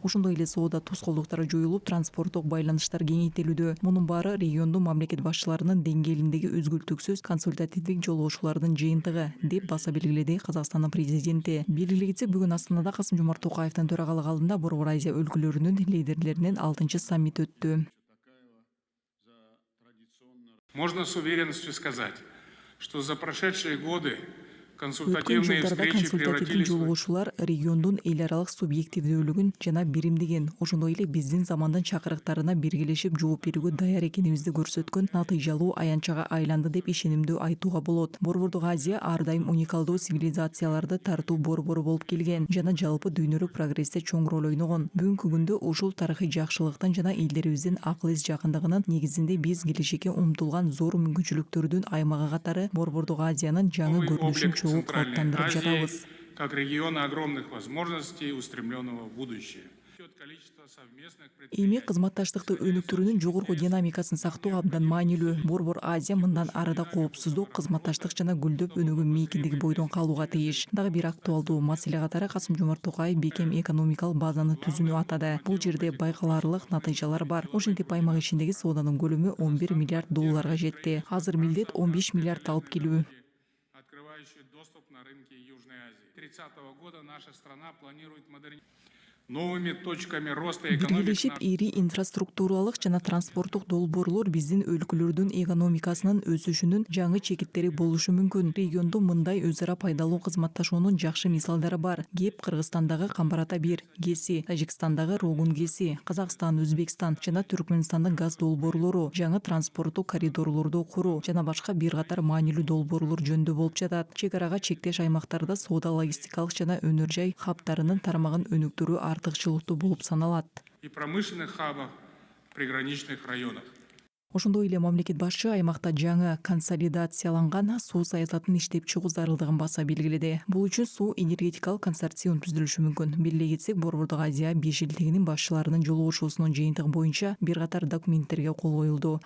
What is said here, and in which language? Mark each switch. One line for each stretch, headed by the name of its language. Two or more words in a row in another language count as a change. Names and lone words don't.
Kyrgyz: Ошондой эле соода тоскоолдуктар жоюлуп, транспорттук байланыштар кеңейтилүүдө. Мунун баары региондун мамлекет башчыларынын деңгээлиндеги үзгүлтүксүз консультативдик жолугушуулардын жыйынтыгы, деп баса белгиледи Казакстандын президенти. Белгилей кетсек, бүгүн Астанада Касым-Жомарт Токаевдин төрагалык алдында Борбор Азия өлкөлөрүнүн лидерлеринин 6-чы саммити өттү.
Russian: Можно с уверенностью сказать, что за прошедшие годы
Kyrgyz: Өткөн
Russian: консультативные
Kyrgyz: жылдарда
Russian: встречи
Kyrgyz: консультативдик
Russian: превратились в
Kyrgyz: жолугушуулар региондун эл аралык субъективдүүлүгүн жана биримдигин, ошондой эле биздин замандын чакырыктарына биргелешип жооп берүүгө даяр экенибизди көрсөткөн натыйжалуу аянтчага айланды деп ишенимдүү айтууга болот. Борбордук Азия ар дайым уникалдуу цивилизацияларды тартуу борбору болуп келген жана жалпы дүйнөлүк прогрессте чоң роль ойногон. Бүгүнкү күндө ушул тарыхый жакшылыктын жана элдерибиздин акыл эс жакындыгынын негизинде биз келечекке умтулган зор мүмкүнчүлүктөрдүн аймагы катары Борбордук Азиянын жаңы
Russian: новый
Kyrgyz: көрүнүшүн
Russian: облик
Kyrgyz: чогуу
Russian: Центральной
Kyrgyz: калыптандырып
Russian: Азии
Kyrgyz: жатабыз.
Russian: как региона огромных возможностей, устремленного в будущее.
Kyrgyz: Эми кызматташтыкты өнүктүрүүнүн жогорку динамикасын сактоо абдан маанилүү. Борбор Азия мындан арыда коопсуздук, кызматташтык жана гүлдөп өнүгүү мейкиндиги бойдон калууга тийиш. Дагы бир актуалдуу маселе катары Касым-Жомарт Токаев бекем экономикалык базаны түзүүнү атады. Бул жерде байкалаарлык натыйжалар бар. Ошентип аймак ичиндеги сооданын көлөмү 11 миллиард долларга жетти. Азыр милдет 15 миллиард алып келүү.
Russian: Открывающий доступ на рынке Южной Азии. 30-го года наша страна планирует новыми точками роста
Kyrgyz: Биргелешип,
Russian: экономики.
Kyrgyz: ири инфраструктуралык жана транспорттук долбоорлор биздин өлкөлөрдүн экономикасынын өсүшүнүн жаңы чекиттери болушу мүмкүн. Региондо мындай өз ара пайдалуу кызматташуунун жакшы мисалдары бар. ГЭП Кыргызстандагы Камбар-Ата-1, ГЭСИ, Тажикстандагы Рогун-ГЭСИ, Казакстан, Өзбекстан жана Түркмөнстандын газ долбоорлору, жаңы транспорттук коридорлорду куруу жана башка бир катар маанилүү долбоорлор жөнүндө болуп жатат. Чек арага чектеш аймактарда соода логистикалык жана өнөр жай хабтарынын тармагын өнүктүрүү артыкчылыктуу болуп саналат.
Russian: И промышленных хабов в приграничных районах.
Kyrgyz: Ошондой эле мамлекет башчы аймакта жаңы консолидацияланган суу саясатын иштеп чыгуу зарылдыгын баса белгиледи. Бул үчүн суу энергетикалык консорциум түзүлүшү мүмкүн. Белгилей кетсек, Борбордук Азия бешилтигинин башчыларынын жолугушуусунун жыйынтыгы боюнча бир катар документтерге кол коюлду.